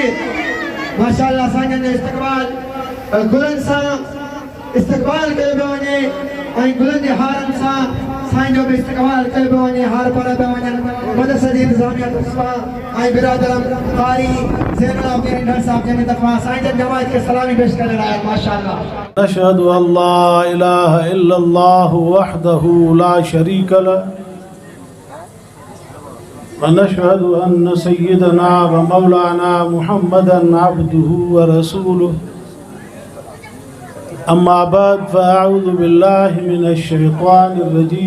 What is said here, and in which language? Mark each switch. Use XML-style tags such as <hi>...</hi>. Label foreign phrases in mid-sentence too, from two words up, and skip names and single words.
<sd>माशाअल्लाह साईं जो इस्तक़बाल गुलन सां इस्तक़बाल कयो पियो वञे ऐं गुलन जे हारनि सां साईं जो बि इस्तक़बाल कयो पियो वञे। हार पढ़िया पिया वञनि मदरसे जी इंतिज़ामिया तरफ़ां ऐं बिरादरम कारी ज़ैनुल आबिदीन ढंढ साहिब जी तरफ़ां साईं जन जमात खे सलामी पेश करे रहिया आहिनि। माशाअल्लाह।</sd> <ar>أشهد ألا إله إلا الله وحده لا شريك له و نشهد أن سيدنا و مولانا محمدا عبده و رسوله. أما بعد فأعوذ بالله من الشيطان الرجيم.</ar>